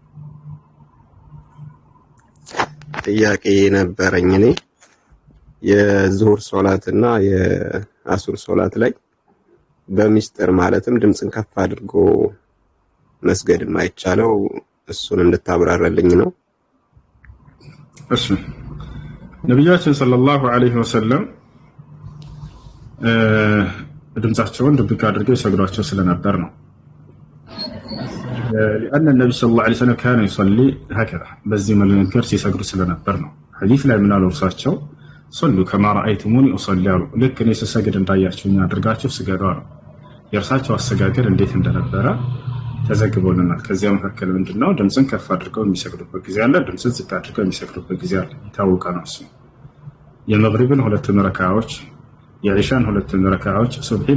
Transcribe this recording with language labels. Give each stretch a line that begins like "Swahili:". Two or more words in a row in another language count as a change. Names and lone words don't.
Amharic: ጥያቄ ነበረኝ። እኔ የዙሁር ሶላት እና የአሱር ሶላት ላይ በሚስጥር ማለትም ድምፅን ከፍ አድርጎ መስገድ የማይቻለው እሱን እንድታብራራልኝ ነው። እሺ ነብያችን
Arabic: صلى الله عليه وسلم
Amharic: ድምፃቸውን ድብቅ አድርገው ይሰግዷቸው ስለነበር ነው።
Arabic: لأن النبي صلى الله عليه وسلم كان يصلي هكذا
Amharic: በዚህ መልኩ ሲሰግዱ ስለነበር ነው። ሐዲስ ላይ ምን አሉ እርሳቸው?
Arabic: صلوا كما رأيتموني أصلي
Amharic: አሉ። ልክ እኔ ስሰግድ እንዳያችሁኝ አድርጋችሁ ስገዱ አሉ። የእርሳቸው አሰጋገድ እንዴት እንደነበረ ተዘግቦልናል። ከዚያ መካከል ምንድነው ድምፅን ከፍ አድርገው የሚሰግዱበት ጊዜ አለ፣ ድምፅን ዝቅ አድርገው የሚሰግዱበት ጊዜ አለ። የታወቀ ነው እሱ። የመግሪብን ሁለቱን ረካዓዎች፣ የኢሻን ሁለቱን ረካዓዎች፣ ሱብሂን